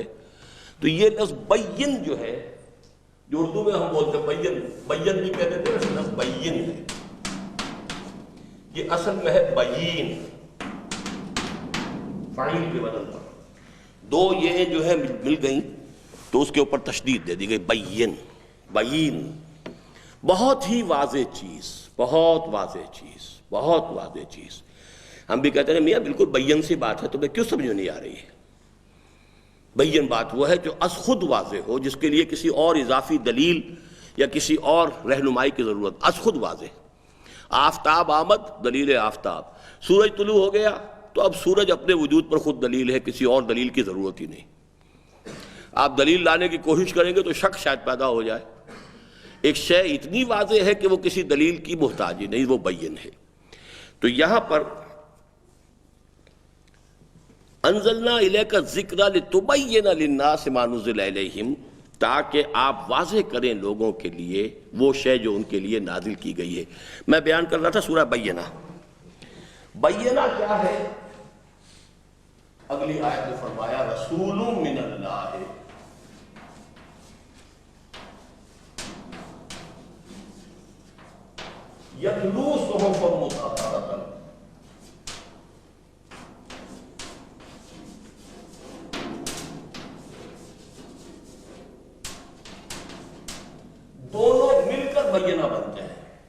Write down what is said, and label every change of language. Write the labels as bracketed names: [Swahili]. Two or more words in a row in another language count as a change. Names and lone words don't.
[Urdu] تو یہ لفظ بین جو ہے، جو اردو میں ہم بولتے بین، بین بھی کہتے تھے، ویسے لفظ بین ہے، یہ اصل میں ہے بین، فاعل کے وزن پر دو یہ جو ہے مل گئیں تو اس کے اوپر تشدید دے دی گئی، بین، بین، بہت ہی واضح چیز، بہت واضح چیز، بہت واضح چیز۔ ہم بھی کہتے ہیں میاں بالکل بین سی بات ہے، تمہیں کیوں سمجھ میں نہیں آ رہی ہے؟ بین بات وہ ہے جو از خود واضح ہو، جس کے لیے کسی اور اضافی دلیل یا کسی اور رہنمائی کی ضرورت، از خود واضح۔ [Persian] آفتاب آمد، دلیل آفتاب، [Urdu] سورج طلوع ہو گیا تو اب سورج اپنے وجود پر خود دلیل ہے، کسی اور دلیل کی ضرورت ہی نہیں۔ آپ دلیل لانے کی کوشش کریں گے تو شک شاید پیدا ہو جائے۔ ایک شے اتنی واضح ہے کہ وہ کسی دلیل کی محتاج ہی نہیں، وہ بین ہے۔ تو یہاں پر [Arabic] انزلنا الیک الذکر لتبین للناس ما نزل الیہم، [Urdu] تاکہ آپ واضح کریں لوگوں کے لیے وہ شے جو ان کے لیے نازل کی گئی ہے۔ میں بیان کر رہا تھا سورہ بینہ۔ بینہ کیا ہے؟ اگلی آیت میں فرمایا [Arabic] رسول من اللہ، یتلو صحفا مطہرۃ، [Urdu] دونوں مل کر بینہ بنتے ہیں۔